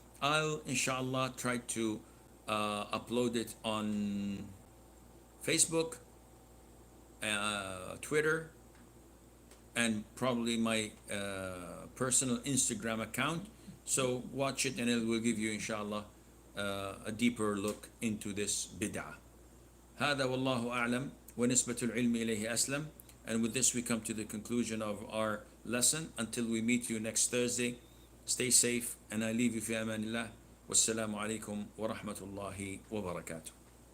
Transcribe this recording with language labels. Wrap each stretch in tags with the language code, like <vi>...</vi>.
<en>I'll inshallah try to upload it on Facebook, Twitter, and probably my personal Instagram account. So watch it and it will give you inshallah a deeper look into this bid'ah.</en> <ar>هذا والله أعلم ونسبة العلم إليه أسلم.</ar> <en>And with this we come to the conclusion of our lesson. Until we meet you next Thursday, stay safe and I leave you</en> <ar>في أمان الله. والسلام عليكم ورحمة الله وبركاته.</ar>